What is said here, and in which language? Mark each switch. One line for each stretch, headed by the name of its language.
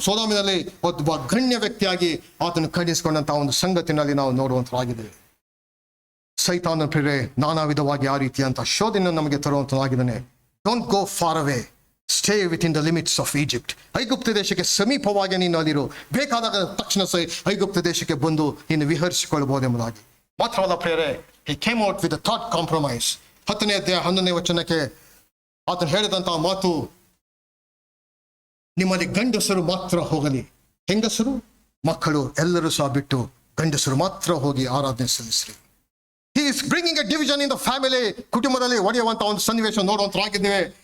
Kannada: ಸೊದೋಮಿನಲ್ಲಿ ಒಬ್ಬ ಗಣ್ಯ ವ್ಯಕ್ತಿಯಾಗಿ ಆತನು ಕಾಣಿಸಿಕೊಂಡಂತಹ ಒಂದು ಸಂಗತಿನಲ್ಲಿ ನಾವು ನೋಡುವಂತರಾಗಿದ್ದೇವೆ. ಸೈತಾನ ಪ್ರೇರೆ ನಾನಾ ವಿಧವಾಗಿ ಆ ರೀತಿಯಂತ ಶೋಧನೆ ನಮಗೆ ತರುವಂತರಾಗಿದ್ದಾನೆ.
English: Don't go far away, stay within the limits of Egypt.
Kannada: ಐಗುಪ್ತ ದೇಶಕ್ಕೆ ಸಮೀಪವಾಗಿ ನೀನು ಅಲ್ಲಿರು. ಬೇಕಾದಾಗ ತಕ್ಷಣ ಐಗುಪ್ತ ದೇಶಕ್ಕೆ ಬಂದು ನೀನು ವಿಹರಿಸಿಕೊಳ್ಳಬಹುದೆಂಬುದಾಗಿ. ಮಾತ್ರವಲ್ಲ ಪ್ರೇರೆ,
English: he came out with a thought compromise.
Kannada: 10ನೇ ಅಧ್ಯಾಯ 11ನೇ ವಚನಕ್ಕೆ ಆತನು ಹೇಳಿದಂತಹ ಮಾತು, ನಿಮ್ಮಲ್ಲಿ ಗಂಡಸರು ಮಾತ್ರ ಹೋಗಲಿ, ಹೆಂಗಸರು ಮಕ್ಕಳು ಎಲ್ಲರೂ ಸಹ ಬಿಟ್ಟು ಗಂಡಸರು ಮಾತ್ರ ಹೋಗಿ ಆರಾಧನೆ ಸಲ್ಲಿಸ್ರಿ.
English: He is bringing a division in the family.
Kannada: ಕುಟುಂಬದಲ್ಲಿ ಒಡೆಯುವಂತಹ ಒಂದು ಸನ್ನಿವೇಶ ನೋಡುವಂತರಾಗಿದ್ದೇವೆ.